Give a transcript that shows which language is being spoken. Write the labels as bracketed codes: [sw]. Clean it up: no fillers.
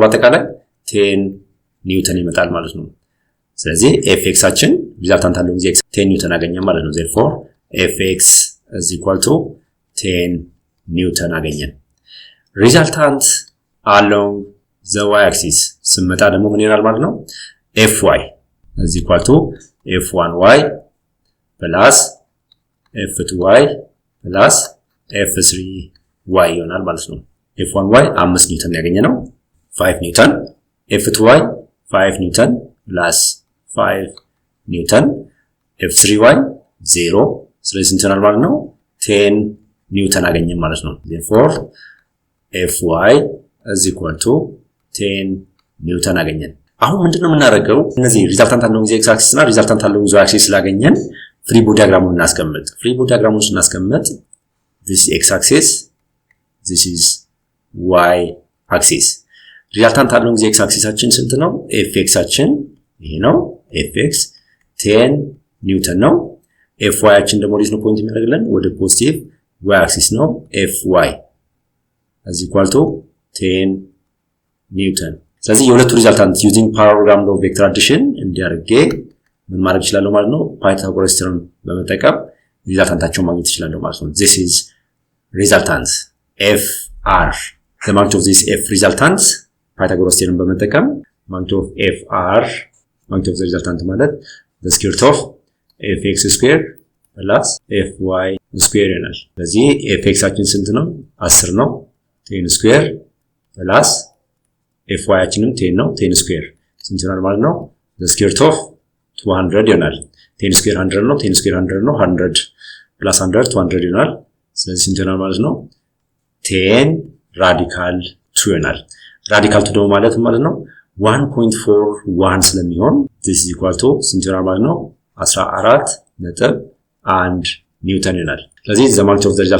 [am] በአጠቃላይ 10 ኒውተን ይመጣል ማለት ነው። ስለዚህ fx አችን ሪዛልታንት [en] along the x [am] 10 ኒውተን አገኘን ማለት ነው. [en] therefore fx is equal to 10 [am] ኒውተን አገኘን። ሪዛልታንት [en] along the y axis [am] ስንመጣ ደግሞ ምን ይሆናል ማለት ነው? [en] fy is equal to f1y plus f2y plus f3y [am] ይሆናል ማለት ነው። f1y 5 ኒውተን ያገኘነው 5 ኒውተን, f2y 5 ኒውተን plus 5 ኒውተን, f3y 0. ስለዚህ ስንት ይሆናል ማለት ነው? 10 ኒውተን አገኘን ማለት ነው። [en] therefore fy is equal to 10 [am] ኒውተን አገኘን። አሁን ምንድነው የምናደርገው? እነዚህ ሪዛልታንት [en] along the x axis [am] እና ሪዛልታንት [en] along the y axis [am] ስላገኘን ፍሪ ቦዲ ዲያግራሙን እናስቀምጥ። ፍሪ ቦዲ ዲያግራሙን ስናስቀምጥ [en] this x axis, this is y axis. [am] ሪዛልታንት along the x axis አችን ስንት ነው? fx አችን ይሄ ነው fx 10 ኒውተን ነው። fy አችን ደግሞ ወዴት ነው ፖይንት የሚያደርግልን? ወደ ፖዚቲቭ y axis ነው [en] fy is equal to 10 [am] ኒውተን። ስለዚህ የሁለቱ ሪዛልታንት [en] using parallelogram law vector addition [am] እንዲያርጌ ምን ማድረግ ይችላል ማለት ነው? ፓይታጎረስ ቴዎረም በመጠቀም ሪዛልታንታቸውን ማግኘት ይችላል ማለት ነው። [en] this is resultant fr. the magnitude of this f resultant [am] ፓይታጎረስ ቴዎረም በመጠቀም [en] magnitude of fr, magnitude of the resultant ማለት the square root of fx square plus fy square ይሆናል። [am] ስለዚህ fx አችን ስንት ነው? 10 ነው። 10 square plus fy አችንም 10 ነው። 10 square ስንት ይሆናል ማለት ነው? [en] the square root of 200 [am] ይሆናል። 10 square 100 ነው። 10 square 100 ነው። 100 plus 100 200 ይሆናል። ስለዚህ ስንት ይሆናል ማለት ነው 10 ራዲካል 2 ይሆናል ራዲካል 2 ደግሞ ማለት ነው 1.41 ስለሚሆን [en] this is equal to [am] ስንት ይሆናል ማለት ነው 14.1 ኒውተን ይሆናል ስለዚህ [en] the magnitude of